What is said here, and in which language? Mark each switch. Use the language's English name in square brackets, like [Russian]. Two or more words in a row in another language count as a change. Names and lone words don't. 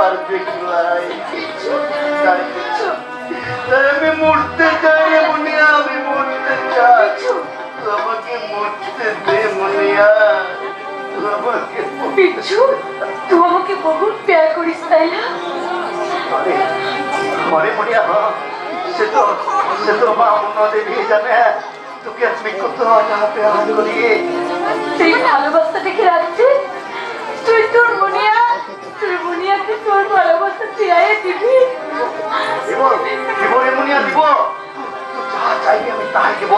[Bangla] দেখলাই তাই আমি মরতে চাই রে মুনিয়া, আমি মরতে চাই। আমাকে মরতে দে মুনিয়া, আমাকে বিচ্ছু, তুই আমাকে বহুত প্যার করিস তাই না? [Hindi] अरे मुनिया से तो माँ मुन्ना देवी जाने [Bangla] তোকে আমি কত প্যার করি। সেই ভালোবাসা দেখে রাখছি তুই মুনিয়াকে তোর ভালোবাসা ফিরাইয়ে দিবি। দিব রে মুনিয়া দিব, তুই যা চাইবি আমি তাই দিব।